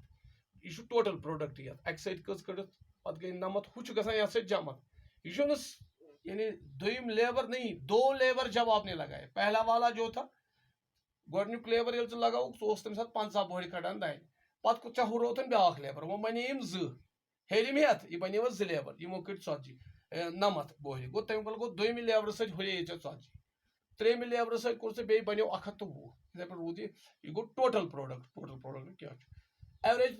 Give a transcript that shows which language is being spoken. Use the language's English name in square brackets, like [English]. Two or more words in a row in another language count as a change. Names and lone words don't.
[Kashmiri] یہ چھُ [English] total product [Kashmiri] یتھ اکہِ سۭتۍ کٔژ کٔڑِتھ پتہٕ گٔے 90 ہُہ چھُ گژھان یتھ سۭتۍ جمع. یہ چھُ نہٕ یعنی دوٚیِم لیبر [Urdu] نہیں دو لیبر جب آپ نے لگائے پہلا والا جو تھا [Kashmiri] گۄڈنیُک لیبر ییٚلہِ ژٕ لگاوُکھ سُہ اوس تمہِ ساتہٕ 50 بوہرِ کھڑان دانہِ پتہٕ ژےٚ ہُروتن بیاکھ لیبر وۄنۍ بنے یِم زٕ ہیٚرِم ہیٚتھ یہِ بنے زٕ لیبر یِمو کٔڑۍ 90 بوہرِ گوٚو تمہِ پتہٕ گوٚو دوٚیمہِ لیبرٕ سۭتۍ ہُریے ژےٚ 40 ترٛیٚیِمہِ لیبرٕ سۭتۍ کوٚر ژےٚ بیٚیہِ بنیو 120 یِتھے پٲٹھۍ روٗد یہِ گوٚو [English] total product [Kashmiri] کیٛاہ چھُ ایوریج